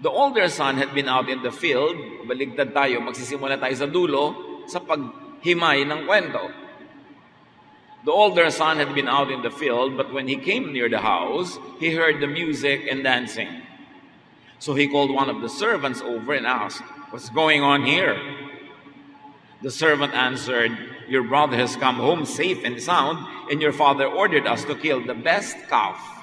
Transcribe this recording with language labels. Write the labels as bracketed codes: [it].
[en] The older son had been out in the field. [tl] Baligtad tayo, magsisimula tayo sa dulo sa paghimay ng kwento. [en] The older son had been out in the field, but when he came near the house, he heard the music and dancing. So he called one of the servants over and asked, "What's going on here?" The servant answered, "Your brother has come home safe and sound, and your father ordered us to kill the best calf."